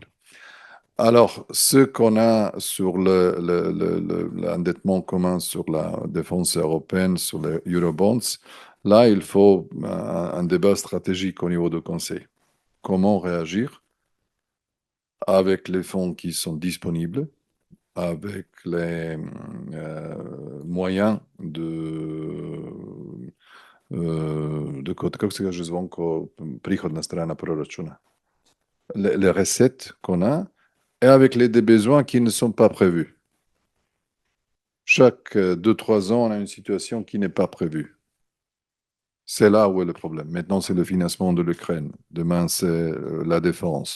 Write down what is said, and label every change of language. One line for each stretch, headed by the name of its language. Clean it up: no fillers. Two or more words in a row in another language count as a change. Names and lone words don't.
French: Alors, ce qu'on a sur l'endettement commun sur la défense européenne, sur les Eurobonds, là, il faut un débat stratégique au niveau du Conseil. Comment réagir avec les fonds qui sont disponibles, avec les moyens
Croatian: kako se kaže Zvonko, prihodna strana proračuna,
French: les recettes qu'on a, et avec des besoins qui ne sont pas prévus. Chaque 2-3 ans, on a une situation qui n'est pas prévue. C'est là où est le problème. Maintenant, c'est le financement de l'Ukraine. Demain, c'est la défense.